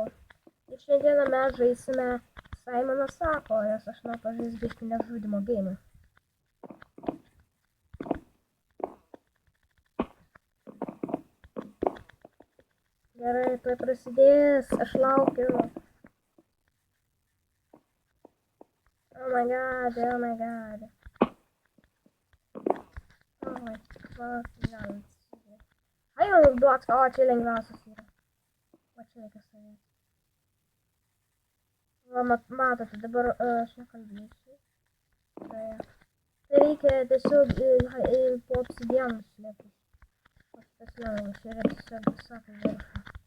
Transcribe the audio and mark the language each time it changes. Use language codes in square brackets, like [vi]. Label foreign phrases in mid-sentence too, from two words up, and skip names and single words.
[lt] Ir šiandieną mes žaisime Simonas Sako, nes aš noriu pažaisti biškį nežudimo geimą. Gerai, tuoj prasidės, aš laukiu. [en] Oh my god, oh my god. Oh my god. [lt] Ai, duots, o čia lengviausias yra. O čia reikia savęs. Va, matote, dabar aš nekalbėsiu. Tai reikia tiesiog po obsidianų slėptis. O šitas lengvas, čia yra tiesiog visako viršą.